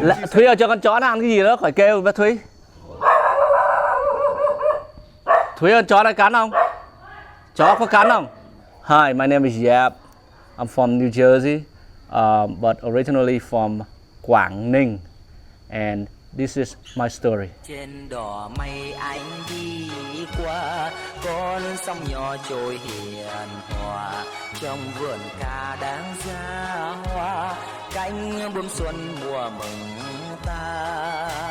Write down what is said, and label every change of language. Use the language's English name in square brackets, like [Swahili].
[Vietnamese] Thúy ơi, cho con chó nó ăn cái gì đó khỏi kêu bé Thúy. Thúy ơi, chó này cắn không? Chó có cắn không? [English] Hi, my name is Giap. I'm from New Jersey, but originally from Quảng Ninh, and this is my story. [Vietnamese] Trên đò mây anh đi qua, con sông nhỏ trôi hiền hòa. Trong vườn ca đáng giá hoa, cánh bướm xuân mùa mừng ta.